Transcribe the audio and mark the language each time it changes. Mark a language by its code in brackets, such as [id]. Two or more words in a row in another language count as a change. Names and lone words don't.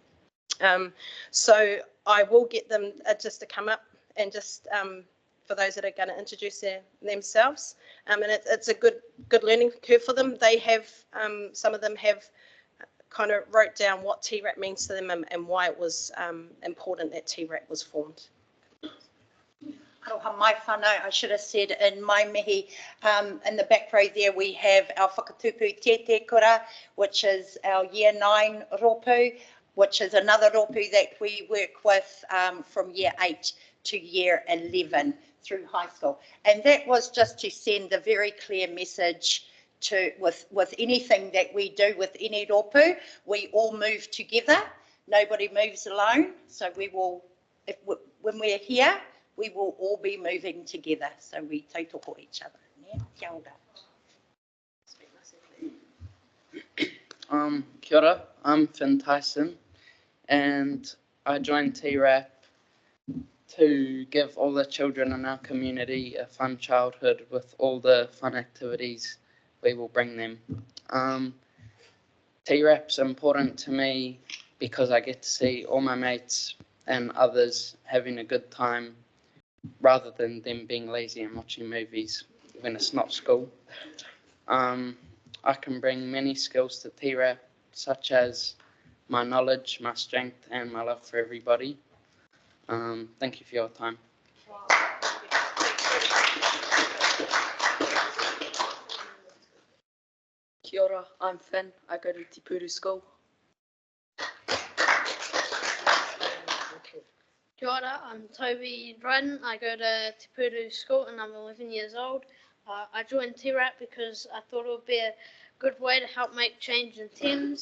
[en] So I will get them just to come up and just for those that are going to introduce themselves, and it's a good learning curve for them. They have some of them have kind of wrote down what TRAP means to them and why it was important that TRAP was formed. [mi] Aroha mai whānau, [en] I should have said in my mihi, in the back row there we have our [mi] whakatupu tete kura, [en] which is our year 9 ropu, which is another ropu that we work with from year 8 to year 11 through high school. And that was just to send a very clear message to with anything that we do with any ropu, we all move together. Nobody moves alone. So we will, when we're here, we will all be moving together. So we tautoko each other. Yeah? [mi] Kia ora. Kia ora, [en] I'm Finn Tyson, and I joined TRAP to give all the children in our community a fun childhood with all the fun activities we will bring them. TRAP's important to me because I get to see all my mates and others having a good time rather than them being lazy and watching movies when it's not school. I can bring many skills to TRAP, such as my knowledge, my strength, and my love for everybody. Thank you for your time. [mi] Kia ora, [en] I'm Finn. I go to Te Puru School. [mi] Kia ora, [en] I'm Toby Dryden. I go to Te Puru School and I'm 11 years old. I joined TRAP because I thought it would be a good way to help make change in Thames.